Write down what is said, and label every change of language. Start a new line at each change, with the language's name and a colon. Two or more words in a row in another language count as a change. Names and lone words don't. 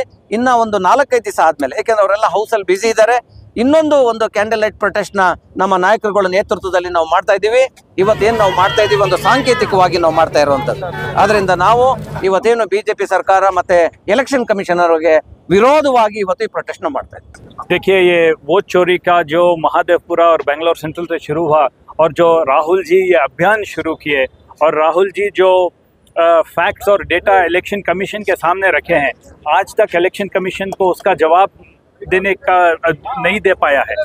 Kannada: ಇನ್ನ ಒಂದು 4-5 ದಿವಸ ಆದ್ಮೇಲೆ, ಯಾಕೆಂದ್ರೆ ಅವರೆಲ್ಲ ಹೌಸಲ್ಲಿ ಬ್ಯುಸಿ ಇದ್ದಾರೆ, ಇನ್ನೊಂದು
English: candle light protest
Kannada: ನ ನಮ್ಮ ನಾಯಕರುಗಳ ನೇತೃತ್ವದಲ್ಲಿ ನಾವು ಮಾಡ್ತಾ ಇದ್ದೀವಿ. ಇವತ್ತೇನು ನಾವು ಮಾಡ್ತಾ ಇದ್ದೀವಿ ಒಂದು ಸಾಂಕೇತಿಕವಾಗಿ ನಾವು ಮಾಡ್ತಾ ಇರುವಂತದ್ದು. ಆದ್ರಿಂದ ನಾವು ಇವತ್ತೇನು ಬಿಜೆಪಿ ಸರ್ಕಾರ ಮತ್ತೆ
English: election commissionerಗೆ
Kannada: विरोधವಾಗಿ ಇವತ್ತು ಈ प्रोटेस्ट ಮಾಡ್ತಾ ಇದ್ದೀವಿ.
Hindi: देखिए, ये वोट चोरी का जो महादेवपुरा और बेंगलोर सेंट्रल से शुरू हुआ और जो राहुल जी ये अभियान शुरू किए और राहुल जी जो फैक्ट्स और डेटा
English: election commission
Hindi: के सामने रखे हैं, आज तक
English: election commission
Hindi: को उसका जवाब देने का नहीं दे पाया है।